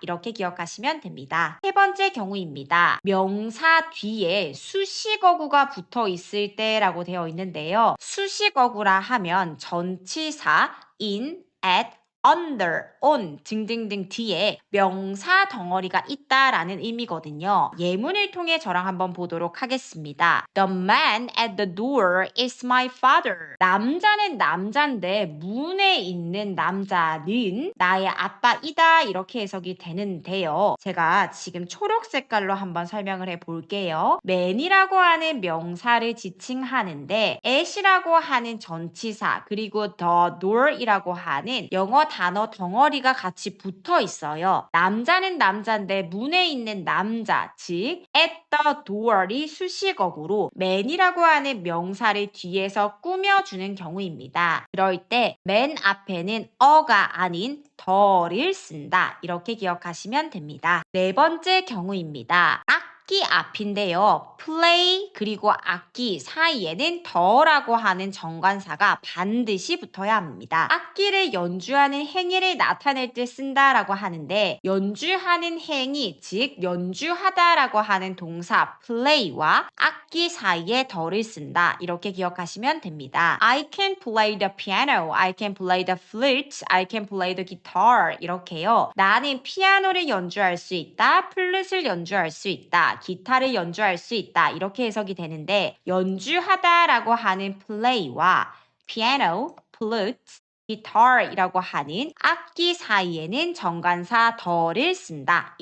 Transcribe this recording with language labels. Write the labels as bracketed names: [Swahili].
[Korean] 이렇게 기억하시면 됩니다. 세 번째 경우입니다. 명사 뒤에 수식어구가 붙어 있을 때라고 되어 있는데요. 수식어구라 하면 전치사 in, at, under, on 등등등 뒤에 명사 덩어리가 있다라는 의미거든요. 예문을 통해 저랑 한번 보도록 하겠습니다. [English] The man at the door is my father. [Korean] 남자는 남잔데 문에 있는 남자는 나의 아빠이다 이렇게 해석이 되는데요. 제가 지금 초록 색깔로 한번 설명을 해볼게요. man이라고 하는 명사를 지칭하는데 at이라고 하는 전치사 그리고 the door이라고 하는 영어 단어 덩어리가 같이 붙어 있어요. 남자는 남자인데 문에 있는 남자, 즉 at the door이 수식어구로 man이라고 하는 명사를 뒤에서 꾸며주는 경우입니다. 그럴 때 man 앞에는 어가 아닌 the를 쓴다. 이렇게 기억하시면 됩니다. 네 번째 경우입니다. 악기 앞인데요. play 그리고 악기 사이에는 더라고 하는 정관사가 반드시 붙어야 합니다. 악기를 연주하는 행위를 나타낼 때 쓴다라고 하는데 연주하는 행위, 즉 연주하다라고 하는 동사 play와 악기 사이에 더를 쓴다. 이렇게 기억하시면 됩니다. [English] I can play the piano, I can play the flute, I can play the guitar [Korean] 이렇게요. 나는 피아노를 연주할 수 있다, 플룻을 연주할 수 있다, 기타를 연주할 수 있다 이렇게 해석이 되는데 연주하다라고 하는 play와 piano, flute, guitar이라고 하는 악기 사이에는 정관사 the를 쓴다.